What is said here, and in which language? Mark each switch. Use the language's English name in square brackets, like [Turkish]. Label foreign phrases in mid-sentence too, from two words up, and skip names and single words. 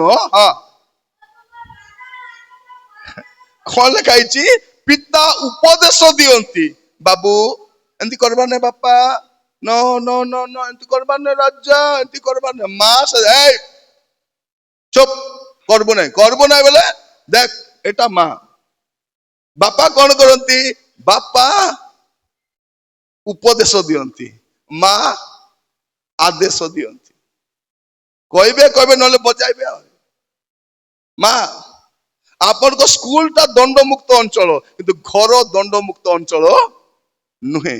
[Odia] ହଁ, କଣ ଲେଖା ହେଇଛି, ପିତା ଉପଦେଶ ଦିଅନ୍ତି, ବାବୁ ଏମିତି କରବାର ନାହିଁ, ବାପା ନ ନ ନ ନ ଏମିତି କରବାର ନାହିଁ, ରାଜା ଏମିତି କରବାର ନାହିଁ, ମା ଚୁପ [Bangla] করবো নাই, করবো নাই বলে দেখ এটা মা। [Odia] বাপা কଣ କରନ୍ତି, ବାପା ଉପଦେଶ ଦିଅନ୍ତି, ମା ଆଦେଶ ଦିଅନ୍ତି। କହିବେ କହିବେ ନହେଲେ ବଜାଇବେ ଆଉ। ମା ଆପଣଙ୍କ ସ୍କୁଲଟା ଦଣ୍ଡମୁକ୍ତ ଅଞ୍ଚଳ, କିନ୍ତୁ ଘର ଦଣ୍ଡମୁକ୍ତ ଅଞ୍ଚଳ ନୁହେଁ।